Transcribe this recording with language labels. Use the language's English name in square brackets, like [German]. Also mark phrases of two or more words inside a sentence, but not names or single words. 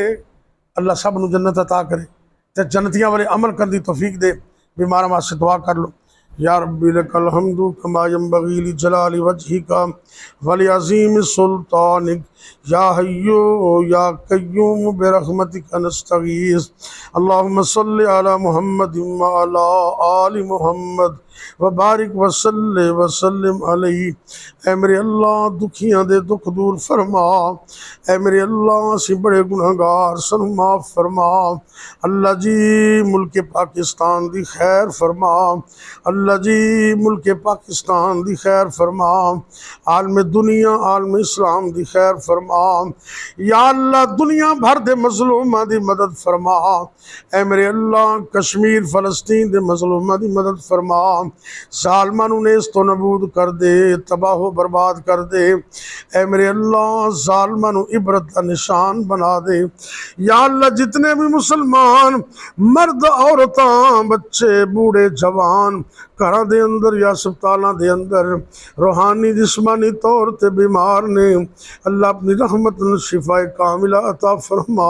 [Punjabi] اللہ سب نوں جنت عطا کرے تے جنتیاں والے عمل کرنے کی توفیق دے. بیماراں واسطے دعا کر لو. [Arabic] يا ربي لك الحمد كما ينبغي لجلال وجهك ولي عظيم سلطانك يا حي يا قيوم برحمتك نستغيث. اللهم صل على محمد وعلى آل محمد وبارك وسلم عليه. [Punjabi] اے میرے اللہ دکھیاں دے دکھ دور فرما، اے میرے اللہ اسی بڑے گنہگار سانوں معاف فرما. اللہ جی ملک پاکستان دی خیر فرما، اللہ جی ملک پاکستان دی خیر فرما، عالم دنیا عالم اسلام دی خیر فرما. یا اللہ دنیا بھر دے مظلوماں دی مدد فرما، اے میرے اللہ کشمیر فلسطین دے مظلوماں دی مدد فرما. ظالماں نوں نیست تو نبود کر دے، تباہو برباد کر دے. اے میرے اللہ ظالماں نوں عبرت کا نشان بنا دے. یا اللہ جتنے بھی مسلمان مرد عورتاں بچے بوڑھے جوان گھراں دے اندر یا ہسپتالوں کے اندر روحانی جسمانی طور پر بیمار نے، اللہ اپنی رحمت شفائے کاملہ عطا فرما.